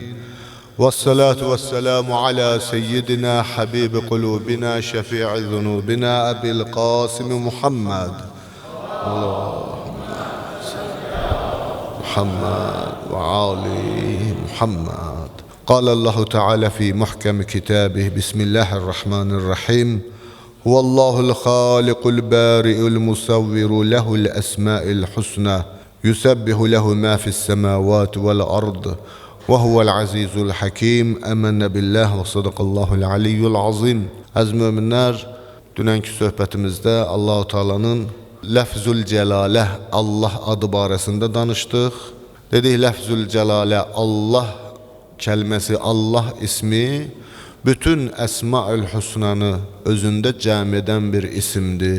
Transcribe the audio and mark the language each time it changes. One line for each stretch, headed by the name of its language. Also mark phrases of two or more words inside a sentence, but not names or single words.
Arabic: والصلاة والسلام على سيدنا حبيب قلوبنا شفيع ذنوبنا أبي القاسم محمد. محمد وآل محمد. قال الله تعالى في محكم كتابه بسم الله الرحمن الرحيم هو الله الخالق البارئ المصور له الأسماء الحسنى يسبح له ما في السماوات والأرض وهو العزيز الحكيم آمنا بالله وصدق الله العلي العظيم.
Azerbaijani: Əziz möminlər, dünənki söhbətimizdə Allah-u Teala'nın Lafzul Celalə Allah adı barəsində danışdıq. Dedik Lafzul Celalə Allah kəlməsi, Allah ismi bütün Əsma-ül Hüsnanı özündə cəm edən bir isimdir.